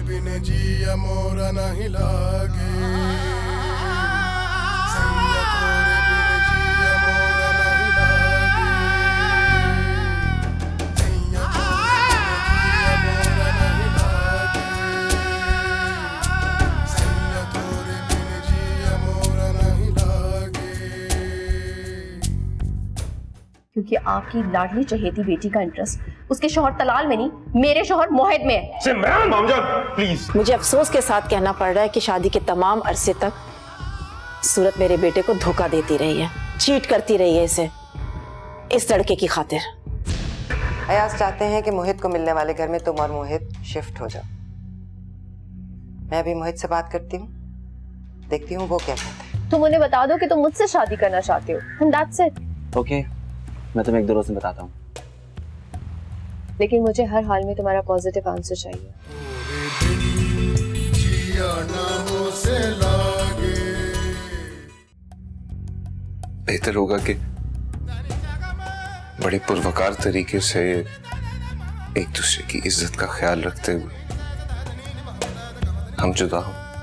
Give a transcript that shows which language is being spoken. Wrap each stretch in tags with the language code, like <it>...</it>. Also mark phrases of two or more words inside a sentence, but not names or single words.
<hi>बिन जिया मोरा नहीं लागे, सैया तोरे बिन जिया मोरा नहीं लागे, सैया तोरे बिन जिया मोरा नहीं लागे, क्योंकि आपकी लाडली चहेती बेटी का इंटरेस्ट उसके शौहर तलाल में नहीं, मेरे शौहर मोहित में है। सिमरन मामजान प्लीज। मुझे अफसोस के साथ कहना पड़ रहा है कि शादी के तमाम अरसे तक सूरत मेरे बेटे को धोखा देती रही है, चीट करती रही है इस लड़के की खातिर। अयाज चाहते हैं कि मोहित को मिलने वाले घर में तुम और मोहित शिफ्ट हो जाओ। मैं अभी मोहित से बात करती हूँ, देखती हूँ वो क्या कहते हैं। तुम उन्हें बता दो कि तुम मुझसे शादी करना चाहते हो,</hi> <en>and that's it।</en> <hi>ओके, मैं तुम्हें 1-2 रोज में बताता हूँ। लेकिन मुझे हर हाल में तुम्हारा</hi> <en>positive answer</en> <hi>चाहिए। बेहतर होगा कि बड़े पुरवकार तरीके से एक दूसरे की इज्जत का ख्याल रखते हुए हम जुदा हो।</hi>